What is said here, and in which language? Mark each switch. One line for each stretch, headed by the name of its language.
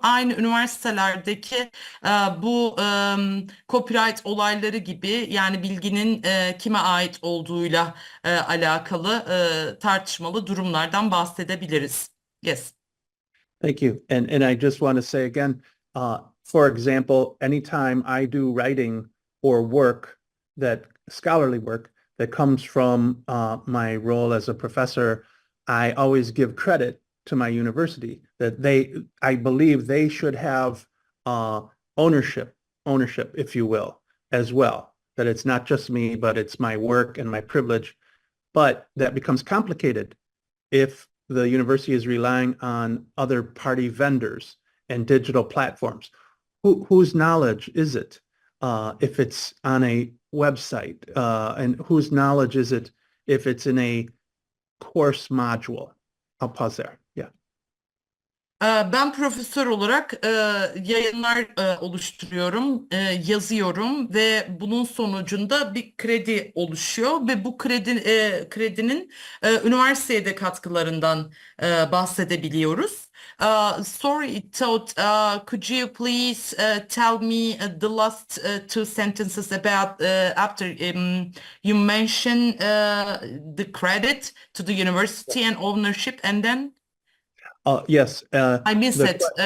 Turkish: Aynı üniversitelerdeki bu copyright olayları gibi, yani bilginin kime ait olduğuyla alakalı tartışmalı durumlardan bahsedebiliriz.
English: Yes. Thank you. And I just want to say again, for example, anytime I do writing or work, that scholarly work that comes from my role as a professor, I always give credit to my university that I believe they should have ownership, if you will, as well. That it's not just me, but it's my work and my privilege. But that becomes complicated if the university is relying on other party vendors and digital platforms. Whose knowledge is it if it's on a website? And whose knowledge is it if it's in a course module? I'll pause there. Yeah.
Turkish: Ben profesör olarak yayınlar oluşturuyorum, yazıyorum ve bunun sonucunda bir kredi oluşuyor ve bu kredinin üniversiteye de katkılarından bahsedebiliyoruz.
English: Sorry, Todd, could you please tell me the last two sentences about after you mentioned the credit to the university and ownership, and then? Yes. I missed it.